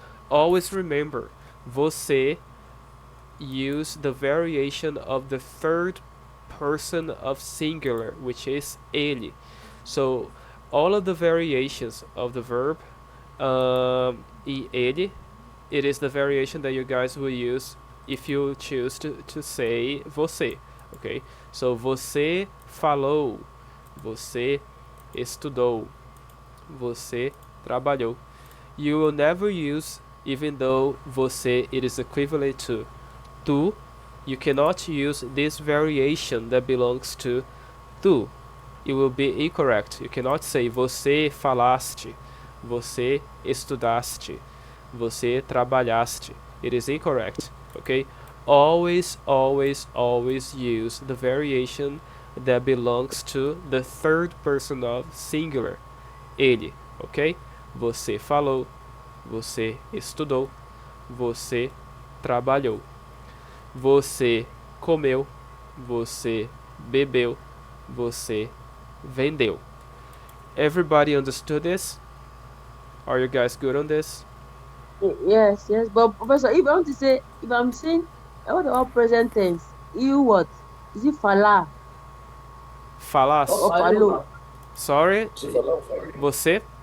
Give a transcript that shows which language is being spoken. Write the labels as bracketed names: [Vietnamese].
[English] Always remember, você use the variation of the third person of singular, which is ele. So all of the variations of the verb in ele, it is the variation that you guys will use if you choose to say você. Okay? So [Portuguese] você falou, você estudou, você trabalhou. [English] You will never use, even though você it is equivalent to tu, you cannot use this variation that belongs to tu. It will be incorrect. You cannot say [Portuguese] você falaste, você estudaste, você trabalhaste. [English] It is incorrect. Okay? Always, always, always use the variation that belongs to the third person of singular. Ele. Okay? [Portuguese] Você falou, você estudou, você trabalhou. Você comeu, você bebeu, você vendeu. [English] Everybody understood this? Are you guys good on this? Yes, yes. But Professor, if I want to say, if I'm saying, I want all present tense, you what? Is it fala [Portuguese] Falas. [English] or falo? Sorry. Você.